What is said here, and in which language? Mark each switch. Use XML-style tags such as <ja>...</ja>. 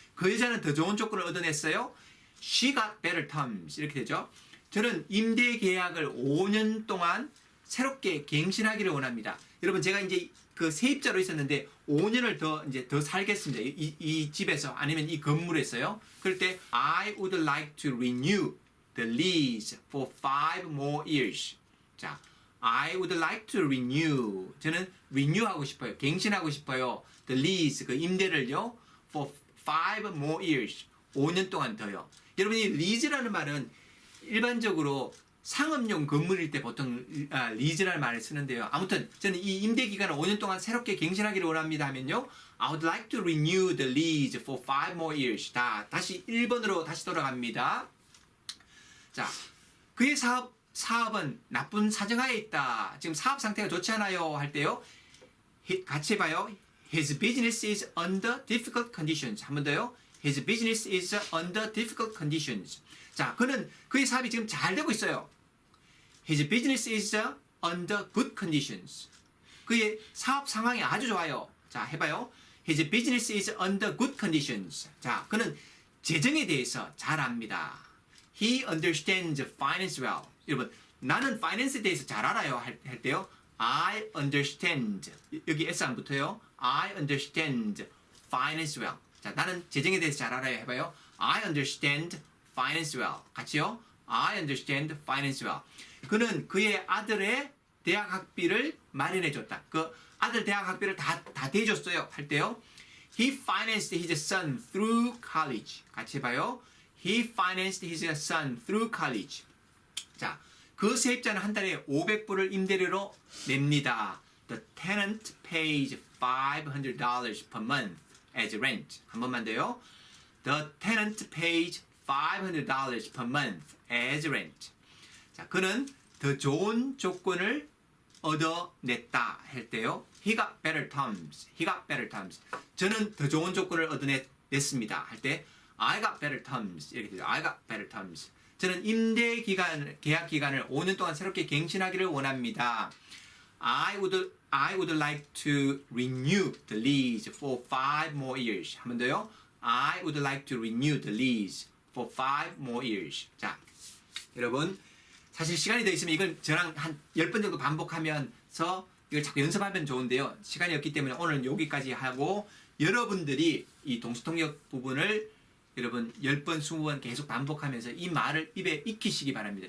<ko>그 여자는 더 좋은 조건을 얻어냈어요.</ko> <en>She got better terms.</en> <ko>이렇게 되죠. 저는 임대 계약을 5년 동안 새롭게 갱신하기를 원합니다. 여러분, 제가 이제 그 세입자로 있었는데 5년을 더 살겠습니다. 이 집에서 아니면 이 건물에서요. 그럴 때</ko> <en>I would like to renew the lease for 5 more years. 자, I would like to renew.</en> <ko>저는 renew하고 싶어요. 갱신하고 싶어요.</ko> <en>The lease,</en> <ko>그 임대를요.</ko> <en>for 5 more years.</en> <ko>5년 동안 더요. 여러분, 이 lease라는 말은 일반적으로 상업용 건물일 때 보통 리즈라는 말을 쓰는데요. 아무튼 저는 이 임대 기간을 5년 동안 새롭게 갱신하기를 원합니다 하면요.</ko> <en>I would like to renew the lease for 5 more years.</en> <ko>다시 1번으로 다시 돌아갑니다. 자, 그의 사업은 나쁜 사정하에 있다. 지금 사업 상태가 좋지 않아요 할 때요. 같이 봐요.</ko> <en>His business is under difficult conditions.</en> <ko>한 번 더요.</ko> <en>His business is under difficult conditions.</en> <ko>자, 그의 사업이 지금 잘 되고 있어요.</ko> <en>His business is under good conditions.</en> <ko>그의 사업 상황이 아주 좋아요. 자, 해봐요.</ko> <en>His business is under good conditions.</en> <ko>자, 그는 재정에 대해서 잘 압니다.</ko> <en>He understands finance well.</en> <ko>여러분, 나는 finance에 대해서 잘 알아요 할 때요.</ko> <en>I understand.</en> <ko>여기 S 안 붙어요.</ko> <en>I understand finance well.</en> <ko>자, 나는 재정에 대해서 잘 알아요 해봐요.</ko> <en>I understand finance well.</en> <ko>같이요.</ko> <en>I understand finance well.</en> <ko>그는 그의 아들의 대학 학비를 마련해 줬다. 그 아들 대학 학비를 다 대줬어요 할 때요.</ko> <en>He financed his son through college.</en> <ko>같이 봐요.</ko> <en>He financed his son through college.</en> <ko>자, 그 세입자는 한 달에 500불을 임대료로 냅니다.</ko> <en>The tenant pays $500 per month as rent.</en> <ko>한 번만 더요.</ko> <en>The tenant pays $500 per month as rent.</en> <ko>자, 그는 더 좋은 조건을 얻어냈다 할 때요.</ko> <en>He got better terms. He got better terms.</en> <ko>저는 더 좋은 조건을 얻어냈습니다 할 때</ko> <en>I got better terms</en> <ko>이렇게 되죠.</ko> <en>I got better terms.</en> <ko>저는 임대 기간, 계약 기간을 5년 동안 새롭게 갱신하기를 원합니다.</ko> <en>I would like to renew the lease for 5 more years.</en> <ko>한 번 더요.</ko> <en>I would like to renew the lease for 5 more years.</en> <ko>자, 여러분 사실 시간이 더 있으면 이건 저랑 한 10번 정도 반복하면서 이걸 자꾸 연습하면 좋은데요. 시간이 없기 때문에 오늘 여기까지 하고 여러분들이 이 동시통역 부분을 여러분 10번, 20번 계속 반복하면서 이 말을 입에 익히시기 바랍니다.</ko>